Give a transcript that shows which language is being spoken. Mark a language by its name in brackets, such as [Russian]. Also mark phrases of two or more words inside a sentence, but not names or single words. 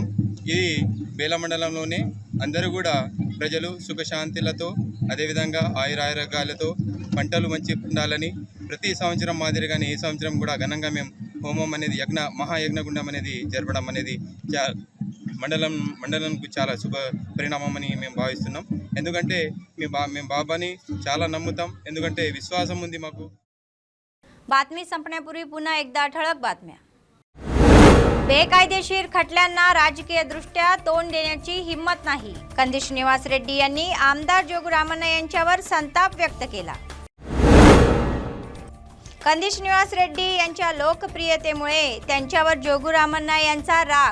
[Telugu] ఇది బేల మండలంలోనే అందరూ కూడా ప్రజలు సుఖశాంతులతో అదేవిధంగా ఆయురారోగ్యాలతో పంటలు మంచి ఉండాలని ప్రతి సంవత్సరం మాదిరిగానే ఈ సంవత్సరం కూడా ఘనంగా మేము హోమం అనేది మహాయజ్ఞగుండం అనేది జరపడం అనేది మండలంకు చాలా శుభ పరిణామమని మేము భావిస్తున్నాం. ఎందుకంటే మేము బాబాని చాలా నమ్ముతాం. ఎందుకంటే విశ్వాసం ఉంది మాకు. [Marathi] बातमी संपण्यापूर्वी पुन्हा एकदा ठळक बातम्या. बेकायदेशीर खटल्यांना राजकीय दृष्ट्या तोंड देण्याची हिम्मत नाही. कंदी श्रीनिवास रेड्डी यांनी आमदार जोगुरामन यांच्यावर संताप व्यक्त केला. कंदी श्रीनिवास रेड्डी यांच्या लोकप्रियतेमुळे त्यांच्यावर जोगुरामन यांचा राग.